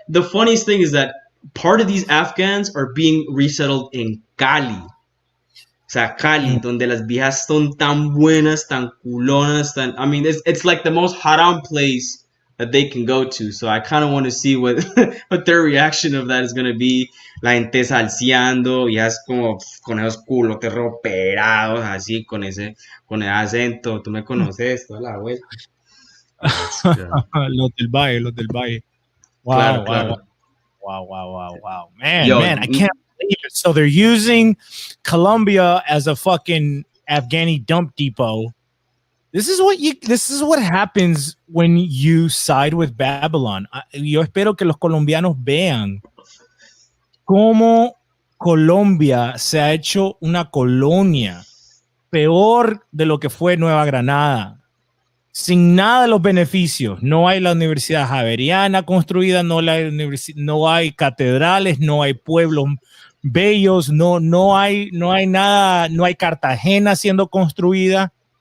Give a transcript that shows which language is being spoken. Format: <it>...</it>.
<en>The funniest thing is that part of these Afghans are being resettled in Cali.</en> <es>O sea, Cali, donde las viejas son tan buenas, tan culonas,</es> <en>I mean, it's like the most haram place that they can go to. So I kind of want to see what what their reaction of that is going to be.</en> <es>La gente salseando, ya es como con esos culos operados, así, con el acento. Tú me conoces, toda la vuelta. Los del Valle, los del Valle. Wow, Claro, wow, claro.</es> <en>wow. Man, Yo, I can't believe it. So they're using Colombia as a fucking Afghani dump depot. This is what happens when you side with Babylon.</en> <es>Yo espero que los colombianos vean cómo Colombia se ha hecho una colonia peor de lo que fue Nueva Granada. Sin nada de los beneficios. No hay la Universidad Javeriana construida, no hay catedrales, no hay pueblos bellos, no hay nada, no hay Cartagena siendo construida.</es>